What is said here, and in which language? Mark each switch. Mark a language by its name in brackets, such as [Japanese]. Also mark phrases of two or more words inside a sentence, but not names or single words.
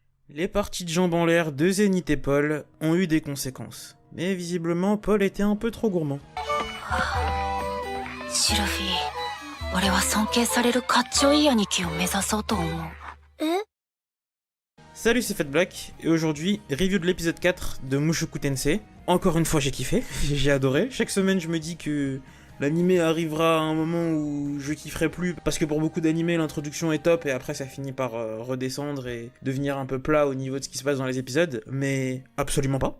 [French] Les parties de jambes en l'air de Zénith et Paul ont eu des conséquences. Mais visiblement, Paul était un peu trop gourmand. [Japanese] シルフィー、俺は尊敬されるかっちょいい兄貴を目指そうと思う。え？ [French] Salut, c'est Fat Black, et aujourd'hui, review de l'épisode 4 de Mushoku Tensei. Encore une fois, j'ai kiffé, j'ai adoré. Chaque semaine, je me dis que l'animé arrivera à un moment où je kifferai plus, parce que pour beaucoup d'animés, l'introduction est top, et après ça finit par redescendre et devenir un peu plat au niveau de ce qui se passe dans les épisodes, mais absolument pas.